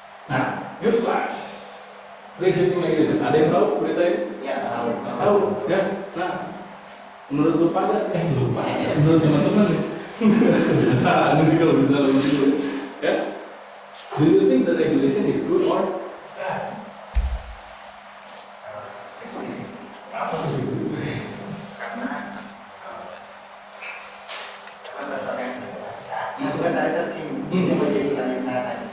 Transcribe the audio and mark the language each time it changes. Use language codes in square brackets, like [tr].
[id] Nah, [en] newsflash, free shipping regulation, [id] ada yang tahu berita ini? Ya, Tahu ya. Nah, menurut lu pada, menurut teman-teman salah nanti kalau bisa lebih dulu ya. [en] Do you think the regulation is good or bad? [id] Apa itu? Karena berdasarkan saya bukan dari searching, ini menjadi pertanyaan saya tadi.